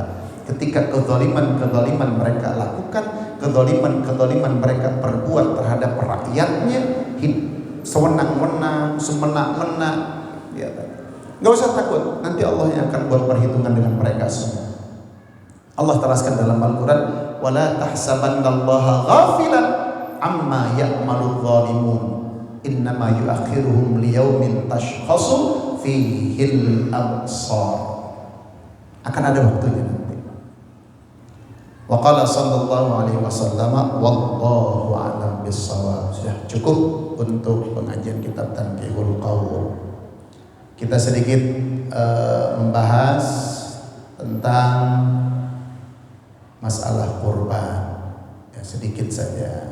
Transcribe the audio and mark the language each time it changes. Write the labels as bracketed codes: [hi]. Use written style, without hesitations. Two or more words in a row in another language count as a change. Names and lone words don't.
[id] Ketika kezaliman mereka lakukan, kezaliman mereka perbuat terhadap rakyatnya, sewenang-wenang, semena-mena, ya, nggak usah takut, nanti Allah yang akan buat perhitungan dengan mereka semua. Allah teraskan dalam Al-Quran, [ar] ولا تحسبن الله غافلا عما يعمل الظالمون إنما يؤخرهم ليوم تشخص فيه الأبصار. [id] Akan ada waktunya nanti. [ar] وقال صلى الله عليه وسلم والله أعلم بالصواب. [id] Sudah cukup untuk pengajian kitab Tanqihul Qaul. Kita sedikit membahas tentang masalah kurban, ya, sedikit saja.